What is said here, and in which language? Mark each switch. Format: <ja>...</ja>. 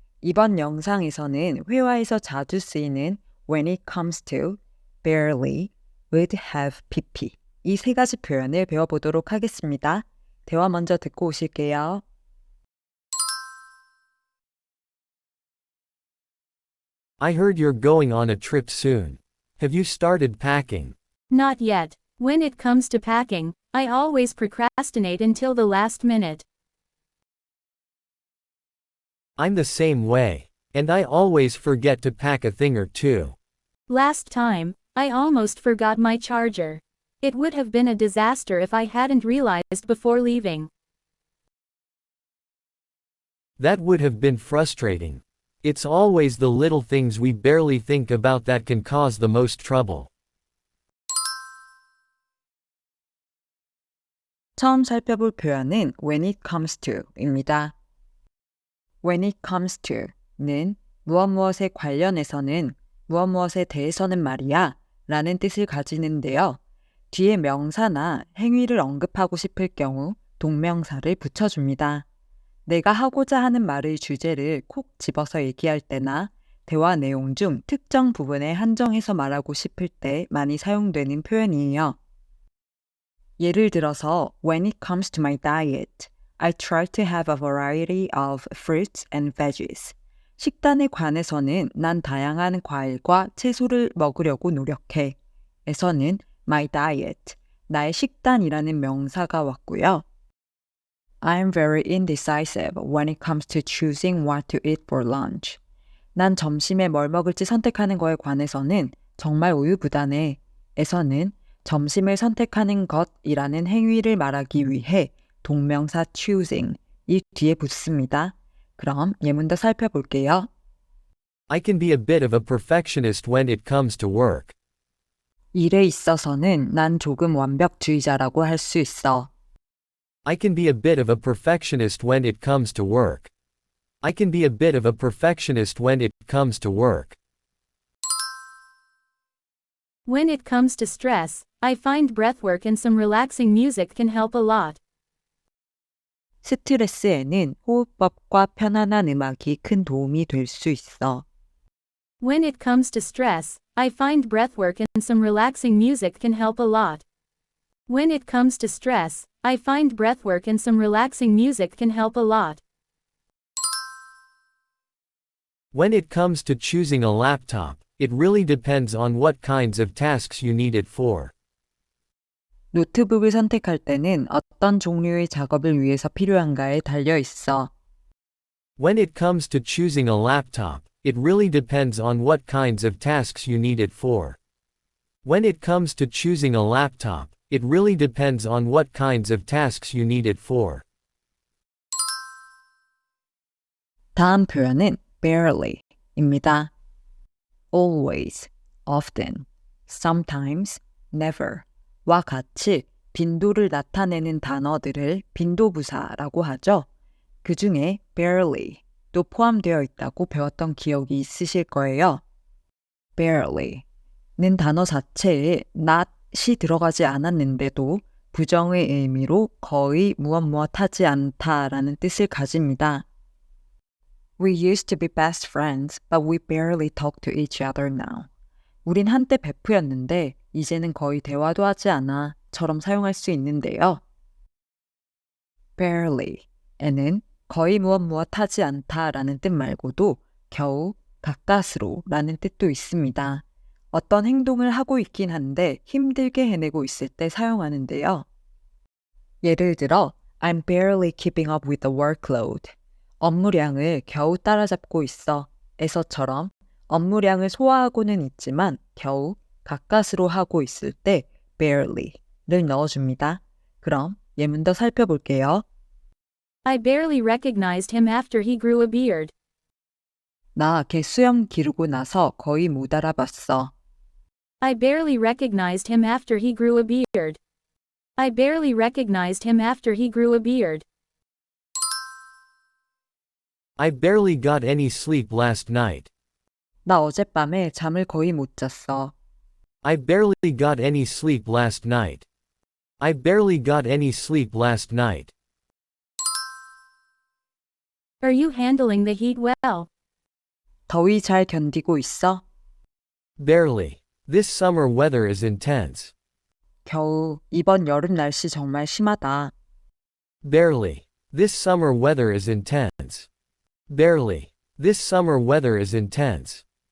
<ko>이번 영상에서는 회화에서 자주 쓰이는</ko> <en>when it comes to,</en> <ko>barely, would have, pp 이 세 가지 표현을 배워보도록 하겠습니다. 대화 먼저 듣고 오실게요.</ko> <en>I heard you're going on a trip soon. Have you started packing? Not yet. When it comes to packing, I always procrastinate until the last minute. I'm the same way. And I always forget to pack a thing or two. Last time, I almost forgot my charger. It would have been a disaster if I hadn't realized before leaving. That would have been frustrating. It's always the little things we barely think about that can cause the most trouble.</en> <ko>처음 살펴볼 표현은 when it comes to입니다. when it comes to는 무엇에 관련해서는 무엇에 대해서는 말이야 라는 뜻을 가지는데요. 뒤에 명사나 행위를 언급하고 싶을 경우 동명사를 붙여줍니다. 내가 하고자 하는 말의 주제를 콕 집어서 얘기할 때나 대화 내용 중 특정 부분에 한정해서 말하고 싶을 때 많이 사용되는 표현이에요. 예를 들어서</ko> <en>when it comes to my diet, I try to have a variety of fruits and veggies.</en> <ko>식단에 관해서는 난 다양한 과일과 채소를 먹으려고 노력해. 에서는</ko> <en>my diet,</en> <ko>나의 식단이라는 명사가 왔고요.</ko> <en>I'm very indecisive when it comes to choosing what to eat for lunch.</en> <ko>난 점심에 뭘 먹을지 선택하는 거에 관해서는 정말 우유부단해. 에서는 점심을 선택하는 것이라는 행위를 말하기 위해 동명사 choosing 이 뒤에 붙습니다. 그럼 예문도 살펴볼게요.</ko> <en>I can be a bit of a perfectionist when it comes to work.</en> <ko>일에 있어서는 난 조금 완벽주의자라고 할 수 있어.</ko> <en>I can be a bit of a perfectionist when it comes to work. I can be a bit of a perfectionist when it comes to work. When it comes to stress, I find breathwork and some relaxing music can help a lot.</en> <ko>스트레스에는 호흡법과 편안한 음악이 큰 도움이 될 수 있어.</ko> <en>When it comes to stress, I find breathwork and some relaxing music can help a lot. When it comes to stress, I find breathwork and some relaxing music can help a lot. When it comes to choosing a laptop, it really depends on what kinds of tasks you need it for.</en> <ko>노트북을 선택할 때는 어떤 종류의 작업을 위해서 필요한가에 달려 있어.</ko> <en>When it comes to choosing a laptop, it really depends on what kinds of tasks you need it for. When it comes to choosing a laptop, it really depends on what kinds of tasks you need it for.</en> <ko>다음 표현은 barely입니다. always, often, sometimes, never 와 같이 빈도를 나타내는 단어들을 빈도부사라고 하죠. 그 중에 barely도 포함되어 있다고 배웠던 기억이 있으실 거예요. barely는 단어 자체에 not이 들어가지 않았는데도 부정의 의미로 거의 무엇하지 않다라는 뜻을 가집니다.</ko> <en>We used to be best friends, but we barely talk to each other now.</en> <ko>우린 한때 베프였는데 이제는 거의 대화도 하지 않아 처럼 사용할 수 있는데요. barely에는 거의 무엇하지 않다라는 뜻 말고도 겨우, 가까스로 라는 뜻도 있습니다. 어떤 행동을 하고 있긴 한데 힘들게 해내고 있을 때 사용하는데요. 예를 들어</ko> <en>I'm barely keeping up with the workload.</en> <ko>업무량을 겨우 따라잡고 있어. 에서처럼 업무량을 소화하고는 있지만 겨우 가까스로 하고 있을 때 barely를 넣어줍니다. 그럼 예문 더 살펴볼게요.</ko> <en>I barely recognized him after he grew a beard.</en> <ko>나 걔 수염 기르고 나서 거의 못 알아봤어.</ko> <en>I barely recognized him after he grew a beard. I barely recognized him after he grew a beard. I barely got any sleep last night.</en> <ko>나 어젯밤에 잠을 거의 못 잤어.</ko> <en>I barely got any sleep last night. I barely got any sleep last night. Are you handling the heat well?</en> <ko>더위 잘 견디고 있어?</ko> <en>Barely. This summer weather is intense.</en> <ko>겨우 이번 여름 날씨 정말 심하다.</ko> <en>Barely. This summer weather is intense. Barely. This summer weather is intense.</en>